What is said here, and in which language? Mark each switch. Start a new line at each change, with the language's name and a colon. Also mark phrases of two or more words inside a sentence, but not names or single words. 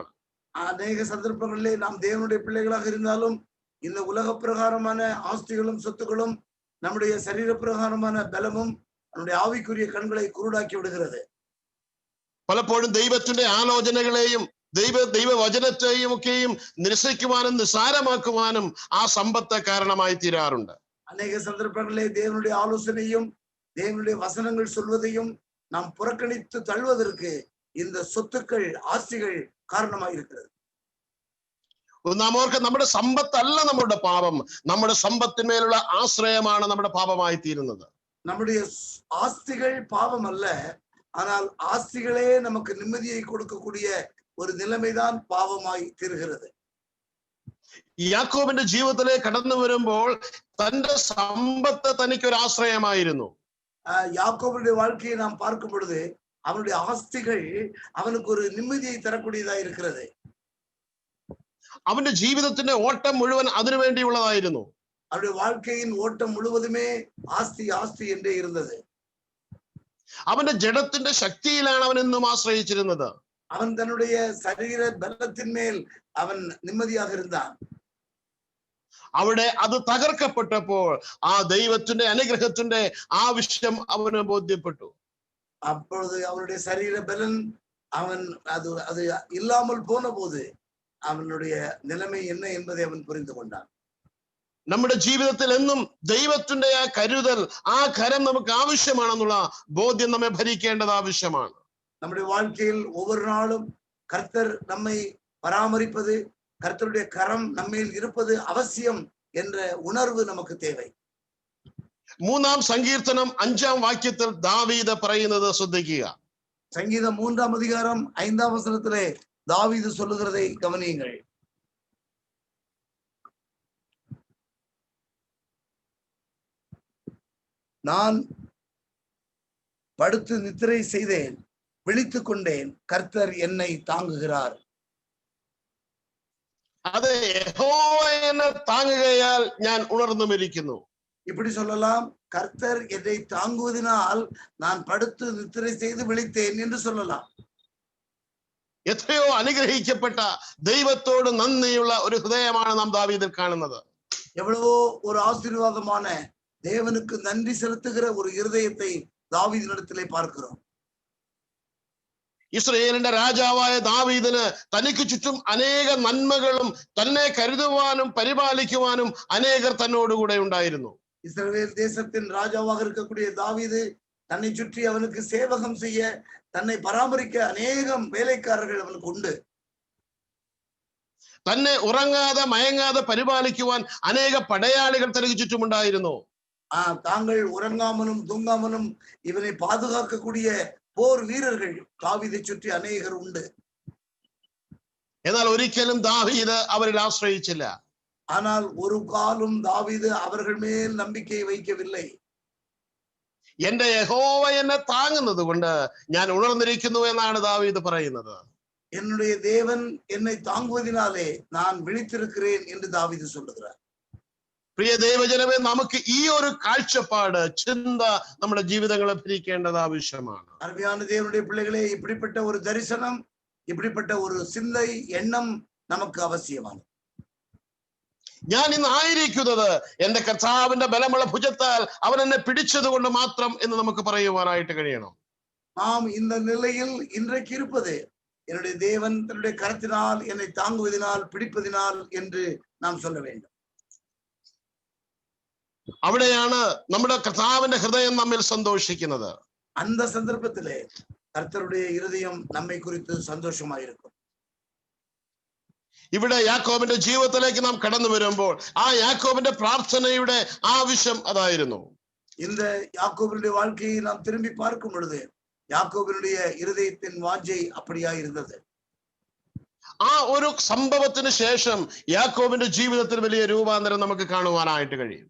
Tamil: அநேக சந்தர்ப்பங்களிலே நாம் தேவனுடைய பிள்ளைகளாக இருந்தாலும் இந்த உலக பிரகாரமான ஆஸ்திகளும் சொத்துக்களும் நம்முடைய சரீர பிரகாரமான பலமும் நம்முடைய ஆவிக்குரிய கண்களை குருடாக்கி விடுகிறது.
Malayalam: പലപ്പോഴും ദൈവത്തിന്റെ ആലോചനകളെയും ദൈവവചനത്തെയും ഒക്കെയും നിരസിക്കുവാനും നിസ്സാരമാക്കുവാനും ആ സമ്പത്ത് കാരണമായി തീരാറുണ്ട്.
Tamil: அநேக சந்தர்ப்பங்களிலே தேவனுடைய ஆலோசனையும் தேவனுடைய வசனங்கள் சொல்வதையும் நாம் புறக்கணித்து தள்ளுவதற்கு இந்த சொத்துக்கள், ஆஸ்திகள் காரணமாக இருக்கிறது.
Malayalam: നാം ഓർക്കുക, നമ്മുടെ സമ്പത്തല്ല നമ്മുടെ പാപം, നമ്മുടെ സമ്പത്തിന്മേലുള്ള ആശ്രയമാണ് നമ്മുടെ പാപമായി തീരുന്നത്.
Tamil: நம்முடைய ஆஸ்திகள் பாவம் அல்ல, ஆனால் ஆஸ்திகளே நமக்கு நிம்மதியை கொடுக்கக்கூடிய ஒரு நிலைமைதான் பாவமாய் தீர்கிறது.
Malayalam: യാക്കോബിന്റെ ജീവിതത്തിലേക്ക് കടന്നു വരുമ്പോൾ തന്റെ സമ്പത്ത് തനിക്കൊരു ആശ്രയമായിരുന്നു.
Tamil: யாக்கோபுடைய வாழ்க்கையை நாம் பார்க்கும் பொழுது அவனுடைய ஆஸ்திகள் அவனுக்கு ஒரு நிம்மதியை தரக்கூடியதா இருக்கிறது.
Malayalam: അവന്റെ ജീവിതത്തിന്റെ ഓട്ടം മുഴുവൻ അതിനു വേണ്ടിയുള്ളതായിരുന്നു.
Tamil: அவருடைய வாழ்க்கையின் ஓட்டம் முழுவதுமே ஆஸ்தி ஆஸ்தி என்றே இருந்தது.
Malayalam: അവന്റെ ജഡത്തിന്റെ ശക്തിയിലാണ് അവൻ എന്നും ആശ്രയിച്ചിരുന്നത്.
Tamil: அவன் தன்னுடைய சரீர பலத்தின் மேல் அவன் நிம்மதியாக இருந்தான்.
Malayalam: അവിടെ അത് തകർക്കപ്പെട്ടപ്പോൾ ആ ദൈവത്തിന്റെ അനുഗ്രഹത്തിന്റെ ആവശ്യം അവന് ബോധ്യപ്പെട്ടു.
Tamil: அப்பொழுது அவனுடைய சரீர பலன் அவன் அது இல்லாமல் போன போது அவனுடைய நிலைமை என்ன என்பதை அவன் புரிந்து கொண்டான்.
Malayalam: നമ്മുടെ ജീവിതത്തിൽ എന്നും ദൈവത്തിന്റെ ആ കരുതൽ, ആ കരം നമുക്ക് ആവശ്യമാണെന്നുള്ള ബോധ്യം നമ്മെ ഭരിക്കേണ്ടത് ആവശ്യമാണ്.
Tamil: நம்முடைய வாழ்க்கையில் ஒவ்வொரு நாளும் கர்த்தர் நம்மை பராமரிப்பது, கர்த்தருடைய கரம் நம்மேல் இருப்பது அவசியம் என்ற உணர்வு நமக்கு தேவை.
Malayalam: 3-ാം സങ്കീർത്തനം 5-ാം വാക്യത്തിൽ ദാവീദ് പറയുന്നത് ശ്രദ്ധിക്കുക.
Tamil: சங்கீதம் 3-ாம் அதிகாரம் 5-ாம் வசனத்திலே தாவீது சொல்லுகிறதை கவனியுங்கள். நான் படுத்து நித்திரை செய்தேன், விழித்துக் கொண்டேன், கர்த்தர் என்னை தாங்குகிறார்.
Malayalam: അത് യഹോവ എന്നെ താങ്ങുകയാൽ ഞാൻ ഉണർന്നുമിരിക്കുന്നു.
Tamil: இப்படி சொல்லலாம், கர்த்தர் என்னை தாங்குவதனால் நான் படுத்து நித்திரை செய்து விழித்தேன் என்று சொல்லலாம்.
Malayalam: എത്രയോ അനുഗ്രഹിക്കപ്പെട്ട ദൈവത്തോട് നന്ദിയുള്ള ഒരു ഹൃദയമാണ് നാം ദാവീദിൽ കാണുന്നത്.
Tamil: எவ்வளவோ ஒரு ஆசீர்வாதமான தேவனுக்கு நன்றி செலுத்துகிற ஒரு இருதயத்தை தாவீதினிடத்திலே பார்க்கிறோம்.
Malayalam: ഇസ്രായേലിന്റെ രാജാവായ ദാവീദിന് തനിക്ക് ചുറ്റും അനേക നന്മകളും തന്നെ കരുതുവാനും പരിപാലിക്കുവാനും അനേകർ തന്നോടുകൂടെ ഉണ്ടായിരുന്നു.
Tamil: இஸ்ரவேல் தேசத்தின் ராஜாவாக இருக்கக்கூடிய தாவீது தன்னை சுற்றி அவனுக்கு சேவகம் செய்ய, தன்னை பராமரிக்க அநேகம் வேலைக்காரர்கள் அவனுக்கு உண்டு.
Malayalam: തന്നെ ഉറങ്ങാതെ മയങ്ങാതെ പരിപാലിക്കുവാൻ അനേക പടയാളികൾ തനിക്ക് ചുറ്റുമുണ്ടായിരുന്നു.
Tamil: தாங்கள் உறங்காமலும் தூங்காமலும் இவனை பாதுகாக்கக்கூடிய போர் வீரர்கள் தாவீதை சுற்றி அநேகர் உண்டு.
Malayalam: എന്നാൽ ഒരിക്കലും ദാവീദ് അവരിൽ ആശ്രയിച്ചില്ല.
Tamil: ஆனால் ஒரு காலும் தாவீது அவர்கள் மேல் நம்பிக்கை வைக்கவில்லை.
Malayalam: എന്റെ യഹോവ എന്നെ താങ്ങുന്നത് കൊണ്ട് ഞാൻ ഉണർന്നിരിക്കുന്നു എന്നാണ് ദാവീദ് പറയുന്നത്.
Tamil: என்னுடைய தேவன் என்னை தாங்குவதினாலே நான் விழித்திருக்கிறேன் என்று தாவீது சொல்லுகிறார்.
Malayalam: പ്രിയ ദൈവജനമേ, നമുക്ക് ഈ ഒരു കാഴ്ചപ്പാട്, ചിന്ത നമ്മുടെ ജീവിതങ്ങളെ ഭരിക്കേണ്ടത് ആവശ്യമാണ്.
Tamil: அருமையான தேவனுடைய பிள்ளைகளே, இப்படிப்பட்ட ஒரு தரிசனம், இப்படிப்பட்ட ஒரு சிந்தை, எண்ணம் நமக்கு அவசியമാണ്.
Malayalam: ഞാൻ ഇന്ന് ആയിരിക്കുന്നത് എന്റെ കർത്താവിന്റെ ബലമുള്ള ഭുജത്താൽ അവൻ എന്നെ പിടിച്ചത് കൊണ്ട് മാത്രം എന്ന് നമുക്ക് പറയുവാനായിട്ട് കഴിയണം.
Tamil: நாம் இந்த நிலையில் இன்றைக்கு இருப்பது என்னுடைய தேவன் தன்னுடைய கரத்தினால் என்னை தாங்குவதினால், பிடிப்பதினால் என்று நாம் சொல்ல வேண்டும்.
Malayalam: അവിടെയാണ് നമ്മുടെ കർത്താവിന്റെ ഹൃദയം നമ്മിൽ സന്തോഷിക്കുന്നത്.
Tamil: அந்த சந்தர்ப்பத்திலே கர்த்தருடைய இருதயம் நம்மை குறித்து சந்தோஷமாயிருக்கும்.
Malayalam: ഇവിടെ യാക്കോബിന്റെ ജീവിതത്തിലേക്ക് നാം കടന്നു വരുമ്പോൾ ആ യാക്കോബിന്റെ പ്രാർത്ഥനയുടെ ആവശ്യം അതായിരുന്നു.
Tamil: இந்த யாக்கோபினுடைய வாழ்க்கையை நாம் திரும்பி பார்க்கும் பொழுது யாக்கோபினுடைய இருதயத்தின் வாஞ்சை அப்படியா இருந்தது.
Malayalam: ആ ഒരു സംഭവത്തിന് ശേഷം യാക്കോബിന്റെ ജീവിതത്തിൽ വലിയ രൂപാന്തരം നമുക്ക് കാണുവാനായിട്ട് കഴിയും.